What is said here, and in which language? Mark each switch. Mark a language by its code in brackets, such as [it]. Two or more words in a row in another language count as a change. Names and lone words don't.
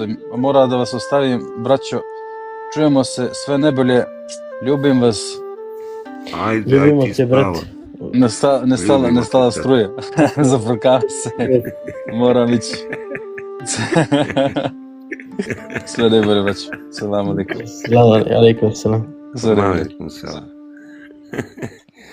[bs] Mora da vas ostavim, braćo. Čujemo se, sve najbolje. Ljubim vas. Ajde, Ljubimo aj ti te, spava. brate. Nestala struje. Zafrkava se. Moram ići. Sve najbolje, braćo. [ar] سلام عليكم. سلام عليكم، سلام. [bs] Sve najbolje. [ar] عليكم سلام.